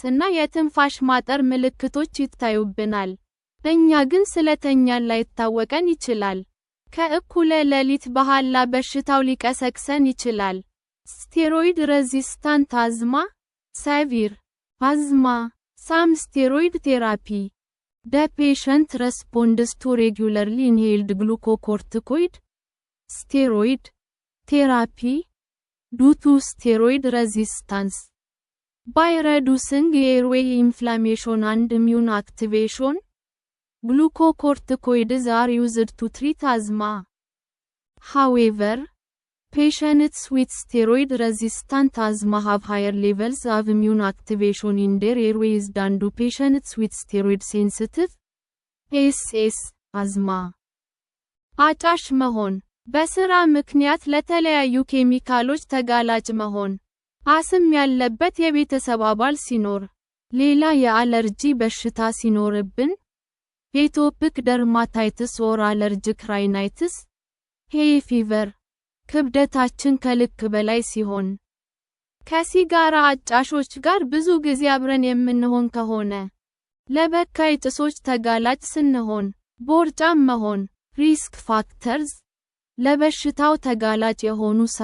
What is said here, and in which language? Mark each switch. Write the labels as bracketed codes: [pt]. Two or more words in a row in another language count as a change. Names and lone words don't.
[am] እና የትንፋሽ ማጠር ምልክቶች ይታዩብናል። እኛ ግን ስለተኛን ላይታወቀን ይችላል። ከእኩለ ሌሊት በኋላ በሽታው ሊቀሰቅሰን ይችላል። [en] steroid resistant asthma severe asthma sam steroid therapy The patient responds to regularly inhaled glucocorticoid steroid therapy due to steroid resistance by reducing airway inflammation and immune activation. Glucocorticoids are used to treat asthma. However, patients with steroid-resistant asthma have higher levels of immune activation in their airways than do patients with steroid-sensitive ASS asthma. [am] አጫሽ መሆን፣ በሥራ ምክንያት ለተለያዩ ኬሚካሎች ተጋላጭ መሆን፣ አስም ያለበት የቤተሰብ አባል ሲኖር፣ ሌላ የአለርጂ በሽታ ሲኖርብን፣ [en] atopic dermatitis or allergic rhinitis, hay fever፣ [am] ክብደታችን ከልክ በላይ ሲሆን፣ ከሲጋራ አጫሾች ጋር ብዙ ጊዜ አብረን የምንሆን ከሆነ፣ ለበካይ ጭሶች ተጋላጭ ስንሆን፣ ቦርጫም መሆን። [en] risk factors፣ [am] ለበሽታው ተጋላጭ የሆኑ